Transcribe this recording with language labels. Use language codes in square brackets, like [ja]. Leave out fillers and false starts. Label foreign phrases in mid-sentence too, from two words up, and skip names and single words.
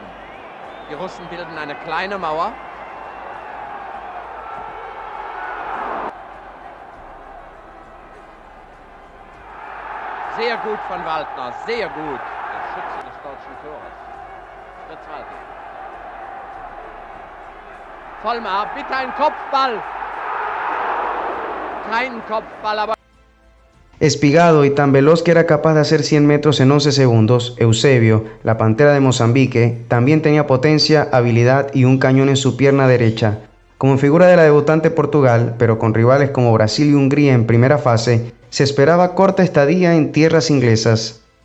[de] Die Russen bilden eine kleine Mauer. Sehr gut von Waldner, sehr gut. Der Schütze des deutschen Tores. Fritz Walter. Vollmar, bitte ein Kopfball. Kein Kopfball, aber... [es] Espigado y tan veloz que era capaz de hacer 100 metros en 11 segundos, Eusebio, la Pantera de Mozambique, también tenía potencia, habilidad y un cañón en su pierna derecha. Como figura de la debutante Portugal, pero con rivales como Brasil y Hungría en primera fase, se esperaba corta estadía en tierras inglesas.